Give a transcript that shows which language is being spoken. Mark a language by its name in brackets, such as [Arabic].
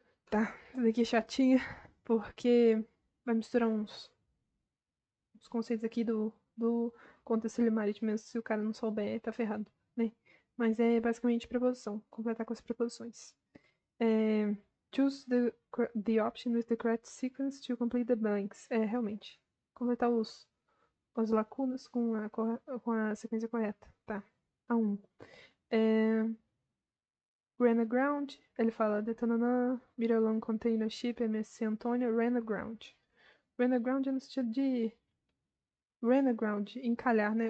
[Portuguese] Tá, essa daqui é chatinha, porque vai misturar uns conceitos aqui do contexto marítimo, mesmo se o cara não souber, tá ferrado, né? Mas é basicamente preposição, completar com as preposições. [English] Choose the option with the correct sequence to complete the blanks. [Portuguese] É, realmente. Completar as lacunas com a sequência correta. Tá. A1. Ran aground. Ele fala detonanã, Miralong Container Ship, MSC Antônio, ran aground. Ran aground é no sentido de run aground, encalhar, né?